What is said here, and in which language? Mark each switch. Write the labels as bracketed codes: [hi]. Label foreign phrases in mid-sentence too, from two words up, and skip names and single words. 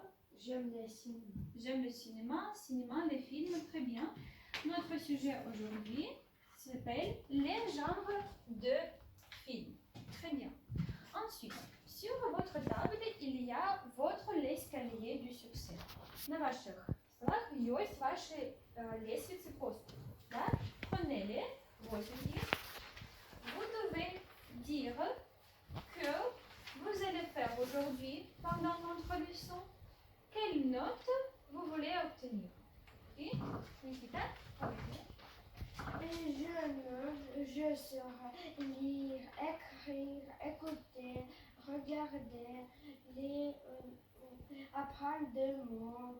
[fr] J'aime le cinéma. J'aime le cinéma. Cinéma, les films, très bien. Notre sujet aujourd'hui s'appelle les genres de films. Très bien. Ensuite, sur votre table, il y a votre l'escalier du succès. [ru] На ваших столах есть ваши лестницы к успеху. Да? [fr] Prenez-les, [ru] возьмите их. [fr] Vous devez dire que vous allez faire aujourd'hui, pendant notre leçon, quelle note vous voulez obtenir. Oui, Nikita? Je saurai lire, écrire, écouter, regarder, apprendre des mots,